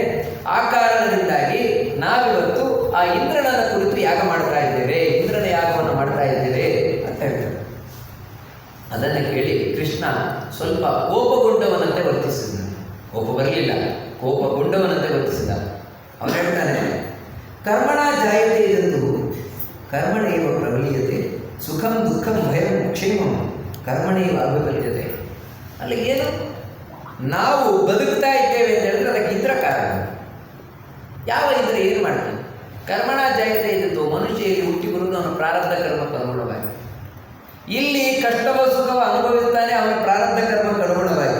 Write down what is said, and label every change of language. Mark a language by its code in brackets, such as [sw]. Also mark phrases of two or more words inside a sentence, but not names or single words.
[kn] ಆ ಕಾರಣದಿಂದಾಗಿ ನಾವಿವತ್ತು ಆ ಇಂದ್ರನ ಕುರಿತು ಯಾಗ ಮಾಡ್ತಾ ಇದ್ದೇವೆ, ಇಂದ್ರನ ಯಾಗವನ್ನು ಮಾಡ್ತಾ ಇದ್ದೇವೆ ಅಂತ ಹೇಳ್ತಾರೆ. ಅದನ್ನು ಕೇಳಿ ಕೃಷ್ಣ ಸ್ವಲ್ಪ ಕೋಪಗೊಂಡವನಂತೆ ವರ್ತಿಸಿದ. ಕೋಪ ಬರಲಿಲ್ಲ, ಕೋಪಗೊಂಡವನಂತೆ ವರ್ತಿಸಿದ. ಅವನು ಹೇಳ್ತಾನೆ, [sa] ಕರ್ಮಣ ಜಾಯತೆ ಎಂದು ಕರ್ಮಣೇವ ಪ್ರಬಲೀಯತೆ ಸುಖಂ ದುಃಖಂ ಭಯಂ ಕ್ಷೇಮಂ ಕರ್ಮಣೇವ ಅಭಿಬಲ್ಯತೆ. [kn] ಅಲ್ಲಿ ಏನು, ನಾವು ಬದುಕ್ತಾ ಇದ್ದೇವೆ ಅಂತ ಹೇಳಿದ್ರೆ ಅದಕ್ಕೆ ಇಂದ್ರ ಕಾರಣ. ಯಾವ ಇಂದ್ರ ಏನು ಮಾಡ್ತಾನೆ? [sa] ಕರ್ಮಣ ಜಾಯತೆ [kn] ಇದ್ದು ಮನುಷ್ಯ ಇಲ್ಲಿ ಹುಟ್ಟಿ ಬರುವುದು ಅವನ ಪ್ರಾರಬ್ಧ ಕರ್ಮಕ್ಕೆ ಅನುಗುಣವಾಗಿ. ಇಲ್ಲಿ ಕಷ್ಟವ ಸುಖವ ಅನುಭವಿಸ್ತಾನೆ, ಅವನ ಪ್ರಾರಬ್ಧ ಕರ್ಮಕ್ಕೆ ಅನುಗುಣವಾಗಿ.